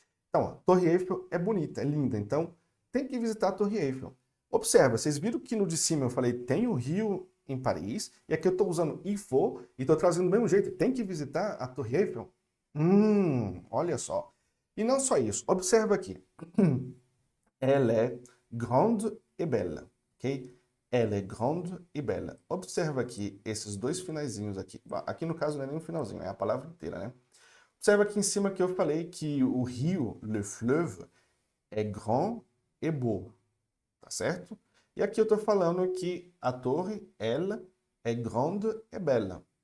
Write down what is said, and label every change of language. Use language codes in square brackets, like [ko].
[pt] Então, a Torre Eiffel é bonita, é linda, então tem que visitar a Torre Eiffel. Observa, vocês viram que no de cima eu falei tem o Rio em Paris, e aqui eu estou usando il faut e estou trazendo do mesmo jeito, tem que visitar a Torre Eiffel? Olha só. E não só isso, observa aqui. [fr] Elle est grande et belle, ok? Elle est grande et belle. [pt] Observa aqui esses dois finalzinhos aqui. Aqui no caso não é nem um finalzinho, é a palavra inteira, né? Observa aqui em cima que eu falei que o rio, le fleuve, é grand et beau, tá certo? E aqui eu estou falando que a torre, ela, é grande et belle.